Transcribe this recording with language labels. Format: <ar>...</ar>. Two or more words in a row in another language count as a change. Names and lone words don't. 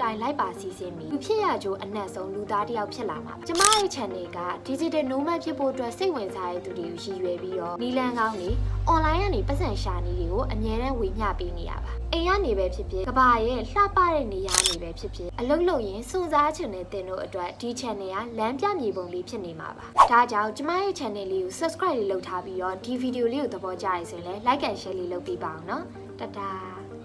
<my>တိုင်းလိုက်ပါစီစဉ်ပြီးဖြစ်ရကြိုးအနက်ဆုံးလူသားတစ်ယောက်ဖြစ်လာမှာပါကျမရဲ့ channel က</my> <en>digital nomad</en> <my>ဖြစ်ဖို့အတွက်စိတ်ဝင်စားတဲ့သူတွေကိုရည်ရွယ်ပြီးတော့နီလန်ကောင်းတွေ online ကနေပတ်စံရှာနည်းတွေကိုအမြဲတမ်းဝေမျှပေးနေရပါအိမ်ကနေပဲဖြစ်ဖြစ်ကဘာရဲ့လှပတဲ့နေရာနေပဲဖြစ်ဖြစ်အလုပ်လုပ်ရင်စွန့်စားချင်တဲ့တင်တို့အတွက်ဒီ channel ကလမ်းပြမြေပုံလေးဖြစ်နေမှာပါဒါကြောင့်ကျမရဲ့ channel လေးကို subscribe လေးလုပ်ထားပြီးတော့ဒီဗီဒီယိုလေးကိုသဘောကျရဆိုရင်လည်း</my> <en>like and share</en> <my>လေးလုပ်ပေးပါအောင်နော်တတား</my>